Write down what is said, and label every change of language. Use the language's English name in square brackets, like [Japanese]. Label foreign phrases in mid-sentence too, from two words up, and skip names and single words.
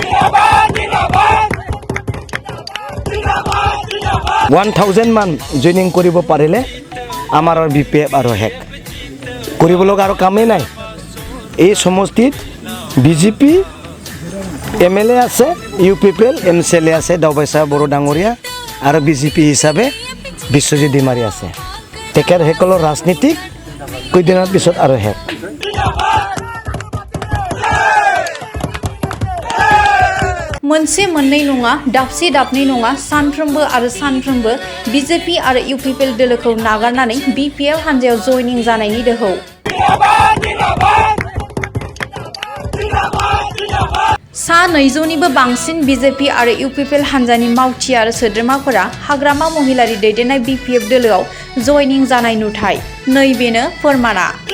[Assamese] 1000 মান জয়নিং কৰিব পাৰিলে আমাৰ BPF আৰু হেক কৰিব লগা আৰু কামেই নাই এই সমষ্টিত BJP MLA আছে UPPL MCLA আছে দাওবাইছা বড়ো ডাঙৰীয়া আৰু BJP হিচাপে বিশ্বজিৎ দিমাৰী আছে তেখেতসকলৰ ৰাজনীতিক কয়দিনৰ পিছত আৰু হেক [Bodo] मोनसे मोननै नङा दाबसे दाबनै नङा सानफ्रोमबो BJP आरो UPPL दोलोखौ नागारनानै BPF हानजायाव जयनिं जानायनि दोहौ सा 200निबो बांसिन BJP आरो UPPL हानजानि मावथि आरो सोद्रोमाफोरा हाग्रामा महिलारि दैदेननाय BPF दोलोआव जयनिं जानाय नुथाय नैबेनो फोरमाना